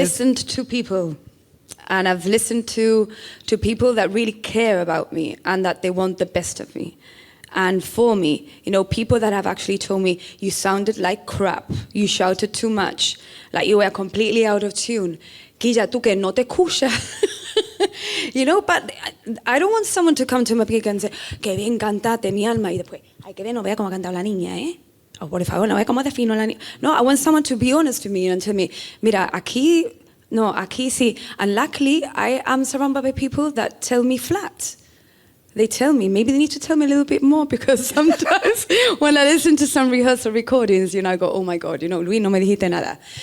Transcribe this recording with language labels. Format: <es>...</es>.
<en>listened to people. And I've listened to people that really care about me and that they want the best of me. And for me, people that have actually told me, you sounded like crap, you shouted too much, like you were completely out of tune.</en> <es>Quilla, tú que no te escuchas.</es> <en>But I don't want someone to come to my gig and say,</en> <es>que bien cantaste, mi alma, y después, ay, que bien, no vea cómo ha cantado la niña, ¿eh? O por favor, no vea cómo defino la niña.</es> <en>No, I want someone to be honest to me and tell me,</en> <es>mira, aquí sí.</es> <en>And luckily, I am surrounded by people that tell me flat. They tell me, maybe they need to tell me a little bit more, because sometimes when I listen to some rehearsal recordings, I go, oh my God,</en> <es>Luis, no me dijiste nada.</es>